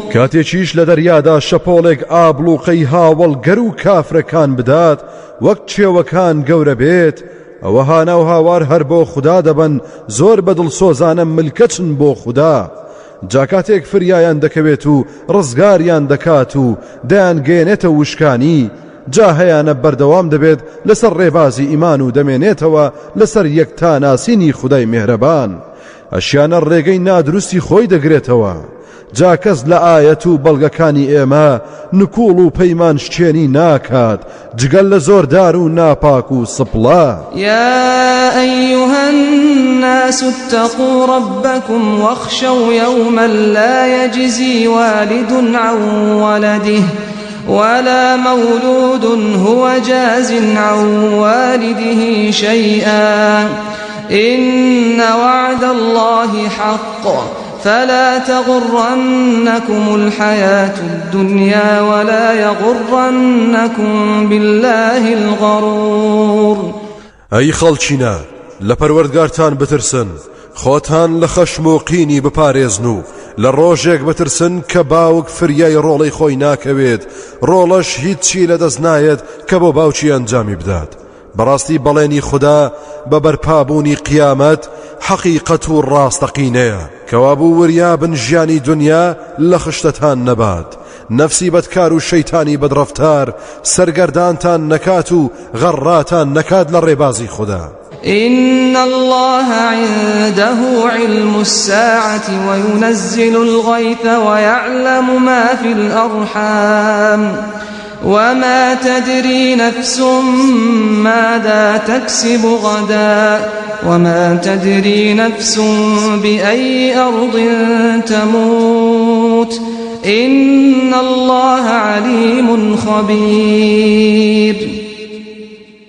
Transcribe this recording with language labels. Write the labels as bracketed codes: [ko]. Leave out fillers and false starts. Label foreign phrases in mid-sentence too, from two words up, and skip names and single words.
[ckb] کاتێکیش لە دەریادا شەپۆڵێک ئابلوقەی هاوڵگەر و کافرەکان بدات وەک چێوەکان گەورە بێت ئەوە هاناو هاوار هەر بۆ خوددا دەبن زۆر بەدڵسۆزانە ملکەچن بۆ خوددا جاکاتێک فریایان دەکەوێت و ڕزگاریان دەکات و دەیانگەێنێتە وشکانی جا هەیانە بەردەوام دەبێت لەسەر ڕێبازی ئیمان و دەمێنێتەوە لەسەر یەکتا ناسینی خودای میهرەبان ئەشیانە ڕێگەی نادروستی خۆی دەگرێتەوە جا کەس لە ئایەت و بەڵگەکانی ئێمە نکوڵ و پەیمان شتێنی ناکات جگەل لە زۆردار و ناپاک و سپڵا [ar] يا أيها الناس اتقوا ربكم واخشوا يوما لا يجزي والد عن ولده ولا مولود هو جاز عن والده شيئا إن وعد الله حق فلا تغرنكم الحياة الدنيا ولا يغرنكم بالله الغرور [ckb] ئەی خەڵچینە لە پەروەردگارتان بترسن خۆتان لە خەشم و قینی بپارێزن و لە ڕۆژێک بترسن کە باوک فریای ڕۆڵەی خۆی ناکەوێت ڕۆڵەش هیچی لەدەست نایەت کە بۆ باوکی ئەنجامی بدات بەڕاستی بەڵێنی خوددا بە بەرپابوونی قیامەت حەقیقەت و ڕاستەقینەیە کەوابوو وریابن ژیانی دنیا لە خشتتان نەبات نەفسی بەدکار و شەیتانی بەدڕەفتار سەرگەردانتان نەکات و غەڕاتان نەکات لە ڕێبازی خوددا [ar] إن الله عنده علم الساعة وينزل الغيث ويعلم ما في الأرحام وما تدري نفس ماذا تكسب غدا وما تدري نفس بأي أرض تموت إن الله عليم خبير